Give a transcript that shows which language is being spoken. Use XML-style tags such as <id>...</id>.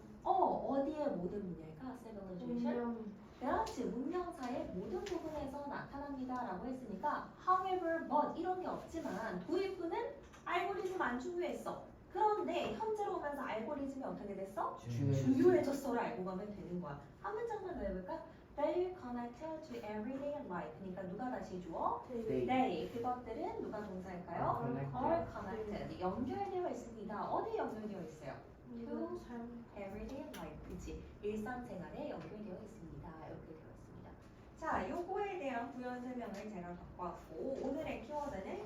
<ko>어디에 모든 분야일까? civilization. 그렇지, 문명사의 모든 부분에서 나타납니다 라고 했으니까 however, but 이런 게 없지만 도입부는 알고리즘 안 중요했어. 그런데 현재로 오면서 알고리즘이 어떻게 됐어? 중요해졌어를 알고 가면 되는 거야. 한 문장만 더 해볼까?</ko> <en>They connected to everyday life.</en> <ko>그러니까 누가 다시 주어?</ko> <en>They.</en> <ko>그것들은 누가 동사일까요?</ko> <en>Are connected.</en> <ko>연결되어 있습니다. 어디에 연결되어 있어요?</ko> <en>To everyday life.</en> <ko>그치? 일상생활에 연결되어 있습니다. 이렇게 되어 있습니다. 자, 요거에 대한 부연 설명을 제가 갖고 왔고 오늘의 키워드는</ko>